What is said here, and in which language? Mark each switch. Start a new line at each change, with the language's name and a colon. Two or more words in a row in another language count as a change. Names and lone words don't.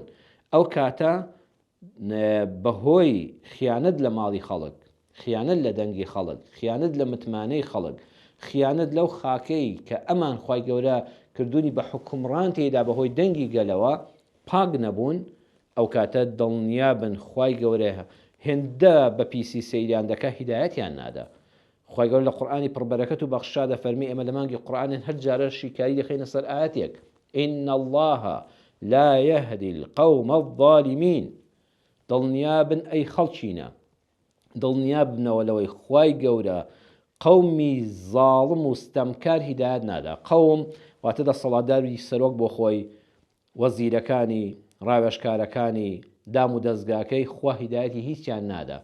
Central Kurdish: ئەو کاتە بەهۆی خیانەت لە ماڵی خەڵک، خیانەت لە دەنگی خەڵک، خیانەت لە متمانەی خەڵک، خیانەت لەو خاکەی کە ئەمان خوای گەورە کردوونی بە حکمڕان تێدا بەهۆی دەنگی گەلەوە پاک نەبوون، ئەو کاتە دڵنیابن خوای گەورە هێندە بە پیسی سەیریان دەکا هیدایەتیان نادا. خوای گەورە لە قورئانی پڕبەرەکەت و بەخشا دەفەرمی، ئێمە لە مانگی قورئانین هەر جارە شیکاری دەخەینە سەر ئاەتێک،
Arabic: ئین الله لا يهدي القوم الظالمين.
Central Kurdish: دڵنیابن ئەی خەڵچینە، دڵنیابنەوە لەوەی خوای گەورە قەومی زاڵم و ستەمکار هیدایەت نادا. قەوم واتە دەسەڵاتداری سەرۆک بۆ خۆی، وەزیرەکانی، ڕاوێژکارەکانی، دام و دەستگاکەی خوا هیدایەتی هیچیان نادا.